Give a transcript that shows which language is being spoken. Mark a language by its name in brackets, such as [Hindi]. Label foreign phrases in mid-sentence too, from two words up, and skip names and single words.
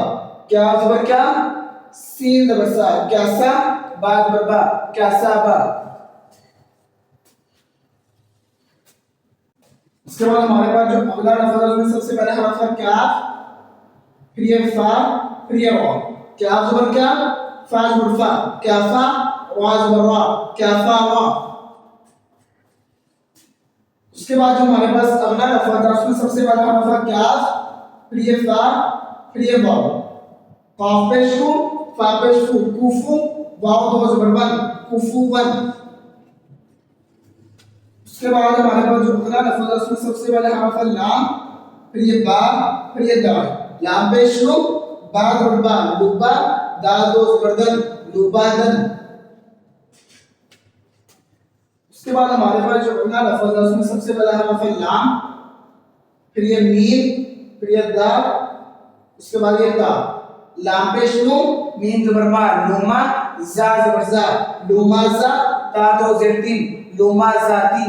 [Urdu] کاف زبر کیا، سین زبر سا، کیسا، با زبر با، کیسا با۔ اس کے بعد ہمارے پاس جو اگلا لفظ ہے اس میں سب سے پہلا حرف ہے کاف، پھر یہ فا، پھر یہ را۔ کاف زبر کیا، فا زبر فا، کافا، را زبر را، کافا را۔ اس کے بعد جو ہمارے پاس اگلا لفظ ہے اس میں سب سے پہلا حرف ہے کاف، پھر یہ فا، پھر یہ واو۔ قاف پیش کو، فا پیش کو، کوفو، واو دو زبر ون، کوفو ون۔ اس کے بعد ہمارے پاس جو اگلا لفظ ہے اس میں سب سے پہلے حرف ہے لام، پھر یہ با، پھر یہ دال۔ لام پیش لو، با زبر با، لبا، دال دو زبر دل، لبا دن۔ اس کے بعد ہمارے پاس جو اگلا لفظ ہے اس میں سب سے پہلا حرف ہے لام، پھر یہ میم، پھر یہ دا، اس کے بعد یہ تا۔ لام پیش لو، میم زبر ما، لوما، زا زبر زا، لوما زا، تا دو زیر تین، لوما زاتین۔